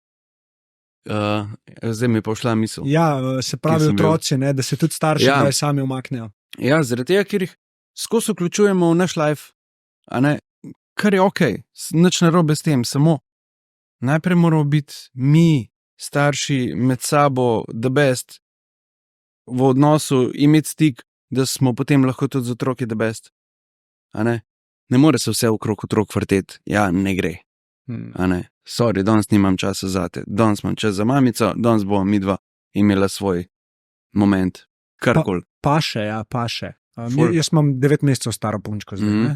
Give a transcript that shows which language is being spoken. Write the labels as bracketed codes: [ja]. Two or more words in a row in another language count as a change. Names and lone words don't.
[sl] Zdaj mi je pa šla misel. Ja, se pravi sem bil? otroci, ne, da se tudi starši Ja. kdaj sami umaknejo. Ja, zaradi tega, ker jih skozi vključujemo v naš life, a ne, kar je okej, nič narobe s tem, samo najprej moramo biti mi, starši, med sabo, [en] the best, [sl] v odnosu, imeti stik, da smo potem lahko tudi z otroki [en] the best. [sl] A ne? Ne more se vse okrog otrok vrteti. Ja, ne gre. A ne? Sorry, danes nimam časa zate, danes imam čas za mamico, danes bomo midva imela svoj moment. Karkoli. Paše, ja, paše. Ful. Jaz imam 9 mesecev staro punčko zdaj. Ne?